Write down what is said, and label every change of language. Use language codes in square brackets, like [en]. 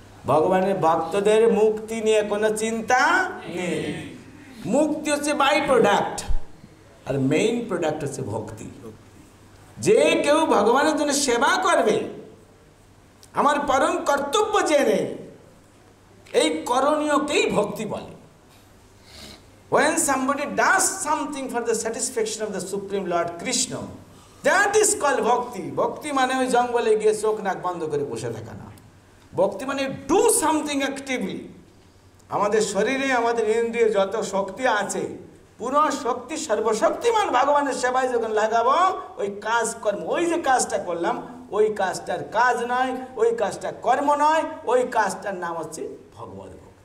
[bn] ভগবানের ভক্তদের মুক্তি নিয়ে কোনো চিন্তা নেই। মুক্তি হচ্ছে by product, আর main product হচ্ছে ভক্তি। যে কেউ ভগবানের জন্য সেবা করবে, আমার পরম কর্তব্য জেনে, এই করণীয়কেই ভক্তি বলে। [en] When somebody does something for the satisfaction of the Supreme Lord Krishna, that is called bhakti. [bn] Bhakti মানে ওই জঙ্গলে গিয়ে চোখ নাক বন্ধ করে বসে থাকা না। ভক্তি মানে [en] Do something actively. [bn] আমাদের শরীরে আমাদের ইন্দ্রিয়ে যত শক্তি আছে, পুরো শক্তি সর্বশক্তিমান ভগবানের সেবায় যখন লাগাবো, ওই কাজ কর্ম, ওই যে কাজটা করলাম, ওই কাজটার কাজ নয়, ওই কাজটা কর্ম নয়, ওই কাজটার নাম হচ্ছে ভগবত ভক্তি।